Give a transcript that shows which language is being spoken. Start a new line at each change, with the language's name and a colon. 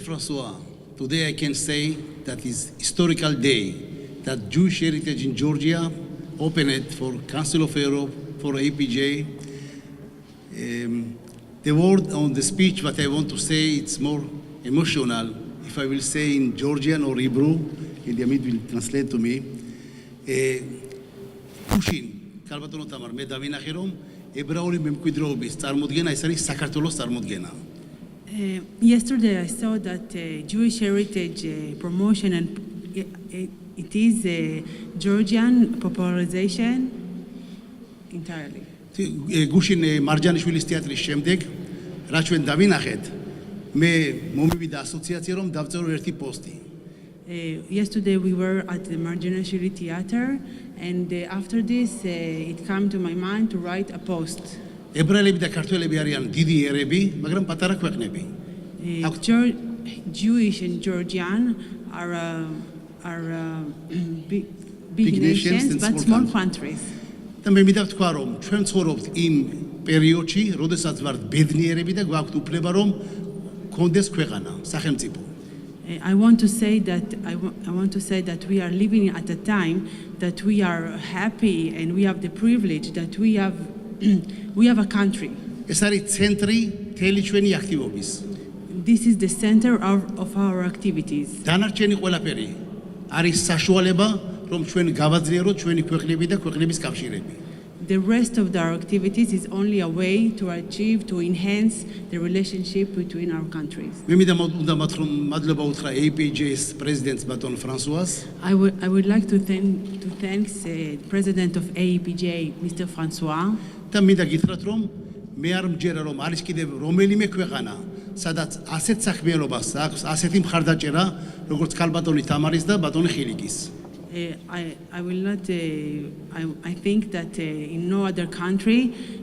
English: Francois, today I can say that is historical day that Jewish heritage in Georgia opened for Council of Europe, for AEPJ. The word on the speech, what I want to say, it's more emotional. If I will say in Georgian or Hebrew, Eliamid will translate to me.
Georgian: Kushin, Kalbatono Tamar, მე დავინახე რომ ებრაული მემკვიდრეობის წარმოდგენა ეს არის საქართველოს წარმოდგენა.
English: Yesterday I saw that Jewish heritage promotion and it is Georgian popularization entirely.
Georgian: გუშინ მარჯანიშვილის თეატრის შემდეგ რა ჩვენ დავინახეთ მე მომივიდა ასოციაცია რომ დავწერო ერთი პოსტი.
English: Yesterday we were at the Marjanashvili Theater and after this it came to my mind to write a post.
Georgian: ებრაელები და ქართველები არიან დიდი ერები, მაგრამ პატარა ქვეყნები.
English: Jewish and Georgian are big nations but small countries.
Georgian: და მე მინდა ვთქვა რომ ჩვენ ცხოვრობთ იმ პერიოდში, როდესაც ვართ ბედნიერები და გვაქვთ უფლება რომ გქონდეს ქვეყანა, სახელმწიფო.
English: I want to say that we are living at a time that we are happy and we have the privilege that we have a country.
Georgian: ეს არის ცენტრი მთელი ჩვენი აქტივობის.
English: This is the center of our activities.
Georgian: დანარჩენი ყველაფერი არის საშუალება რომ ჩვენ გავაძლიეროთ ჩვენი ქვეყნები და ქვეყნების კავშირები.
English: The rest of our activities is only a way to achieve, to enhance the relationship between our countries.
Georgian: მე მინდა მადლობა უთხრა AEPJ-ის პრეზიდენტს ბატონ ფრანსუას.
English: I would like to thank the president of AEPJ, Mr. François.
Georgian: და მინდა გითხრათ რომ მე არ მჯერა რომ არის კიდევ რომელიმე ქვეყანა სადაც ასეთ საქმიანობას აქვს, ასეთი მხარდაჭერა, როგორც ქალბატონი თამარის და ბატონი ხილიკის.
English: I will not. I think that in no other country.